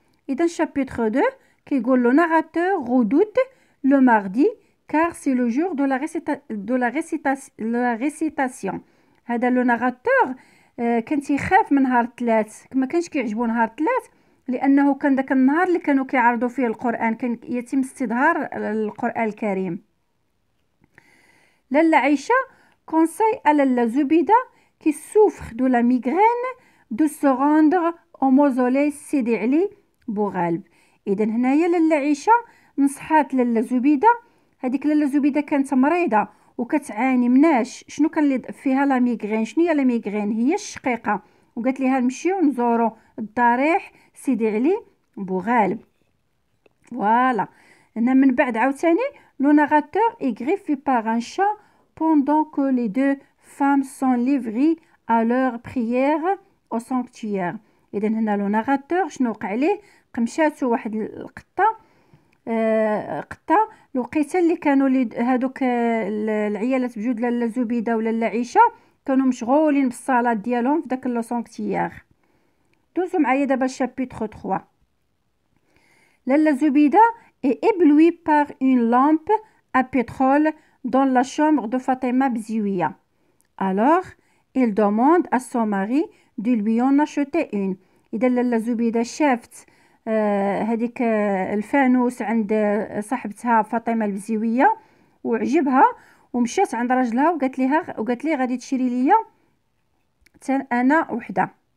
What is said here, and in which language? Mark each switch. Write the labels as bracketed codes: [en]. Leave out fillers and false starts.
[fr] إذا chapitre 2 [ar] كيقول [fr] le narrateur redoute le mardi car c'est le jour de la récitation. [ar] هذا le narrateur كان تيخاف من نهار الثلاث، ما كانش كيعجبو نهار الثلاث لأنه كان داك النهار اللي كانوا كيعرضوا فيه القرآن، كان يتم استظهار القرآن الكريم. [fr] لاله عيشة conseille à لاله زبيدة qui souffre de la migraine de se rendre au mausolée سيدي علي بوغالب. [ar] اذا هنايا لاله عيشه نصحات لاله زبيده. هذيك لاله زبيده كانت مريضه وكتعاني مناش شنو كان فيها لا ميغرين. شنو هي لا ميغرين؟ هي الشقيقه. وقالت ليها نمشيو نزورو الضريح سيدي علي بوغالب. فوالا. هنا من بعد عاوتاني [fr] لو ناراتور est greffé par un chat pendant que les deux femmes sont livrées à leur prière au sanctuaire. [ar] اذا هنا لو ناراتور شنو وقع عليه؟ قمشاتو واحد القطه، قطه لقيتها اللي كانوا هادوك العيالات بجوج لاله زبيده ولا لاله عيشه كانوا مشغولين بالصلاه ديالهم في داك لو سانكتيير. دوزو معايا دابا الشابيتر 3. [fr] لاله زبيده est éblouie par une lampe à pétrole dans la chambre de Fatima Bzouia. Alors il demande à son mari de lui en acheter une. [ar] إذا لاله زبيدة شافت هذيك الفانوس عند صاحبتها فاطمة البزيوية وعجبها، ومشات عند راجلها وقالت ليه غادي تشري ليا انا وحده.